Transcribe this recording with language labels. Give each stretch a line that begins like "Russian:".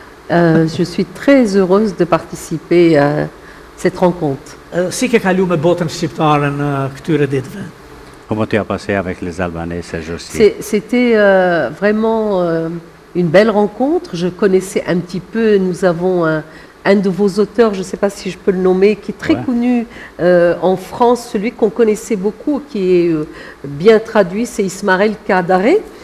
French: Je suis très heureuse de participer à cette rencontre.
Albanian: Si ke kalu me botën shqiptare në këtyre ditëve?
French: Comment tu as passé avec les Albanais ces jours-ci? C'était vraiment une belle rencontre. Je connaissais un petit peu, nous avons un de vos auteurs, je ne sais pas si je peux le nommer, qui est très connu en France, celui qu'on connaissait beaucoup, qui est bien traduit, c'est Ismaël Kadare.